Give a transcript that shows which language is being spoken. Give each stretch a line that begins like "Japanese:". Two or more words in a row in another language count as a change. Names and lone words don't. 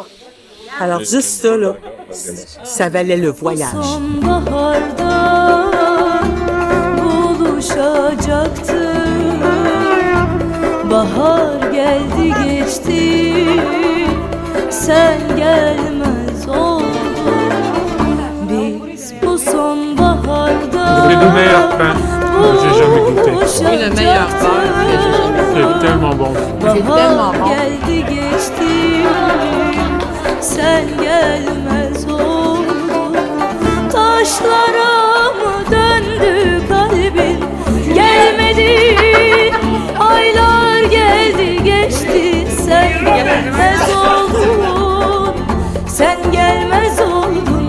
French: Alors juste ça, là, ça valait le voyage.
Turkish: Sonbaharda buluşacaktı. Bahar geldi geçti. Sen gelmez oldun. Biz bu sonbaharda
French: C'est le meilleur pain que j'ai jamais goûté. Oui, le meilleur beurre que j'ai jamais fait. C'est tellement bon. C'est tellement bon.
Turkish: geldi geçti. Sen gelmez oldun. Taşlara mı döndü kalbin? Gelmedin. Aylar geldi geçti. Sen gelmez oldun. Sen gelmez oldun.